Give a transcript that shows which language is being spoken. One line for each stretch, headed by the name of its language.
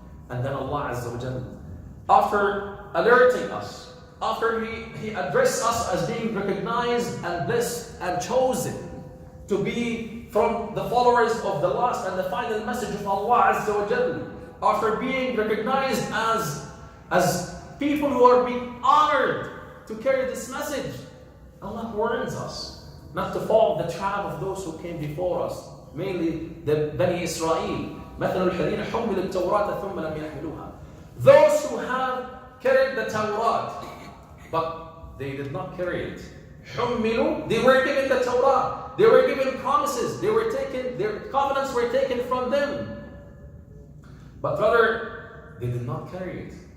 English: And then Allah Azza wa Jalla, after alerting us, after He addressed us as being recognized and blessed and chosen to be from the followers of the last and the final message of Allah Azza wa Jalla, after being recognized as people who are being honored to carry this message, Allah warns us not to fall the trap of those who came before us, mainly the Bani Israel.
Arabic: مثل الذين حملوا التوراة ثم لم يحملوها.
English: Those who have carried the Torah, but they did not carry it. حملوا, they were given the Torah, they were given promises, their covenants were taken from them, but rather they did not carry it.